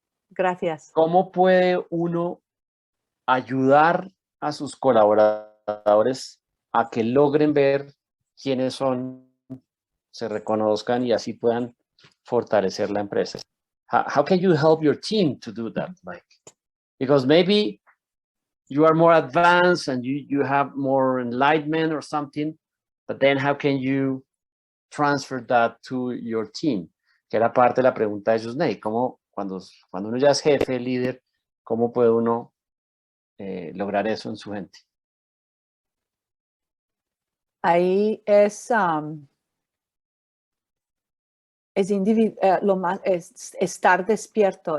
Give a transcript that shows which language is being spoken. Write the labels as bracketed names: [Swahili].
[Spanish] Gracias. ¿Cómo puede uno ayudar a sus colaboradores a que logren ver quiénes son, se reconozcan y así puedan fortalecer la empresa? [English] How can you help your team to do that, Mike? Because maybe you are more advanced and you have more enlightenment or something, but then how can you transfer that to your team? [Spanish] Que era parte de la pregunta de Yusnei, ¿cómo cuando uno ya es jefe, líder, cómo puede uno lograr eso en su gente? Ahí es estar despierto.